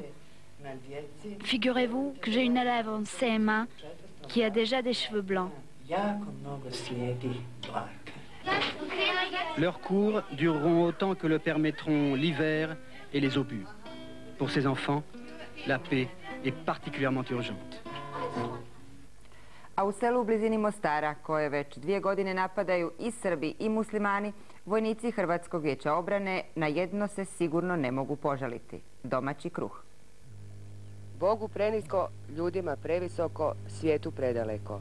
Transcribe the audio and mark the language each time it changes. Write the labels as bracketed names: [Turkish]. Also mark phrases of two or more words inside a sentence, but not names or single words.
[French] Figurez-vous que j'ai une élève en CM1 qui a déjà des cheveux blancs. Leurs cours dureront autant que le permettront l'hiver et les obus. Pour ces enfants, la paix est particulièrement urgente. [Croatian] A u selu u blizini Mostara, koje već 2 godine napadaju i Srbi i muslimani, vojnici Hrvatskog vijeća obrane na jedno se sigurno ne mogu požaliti: domaći kruh. Bogu prenisko, ljudima previsoko, svijetu predaleko.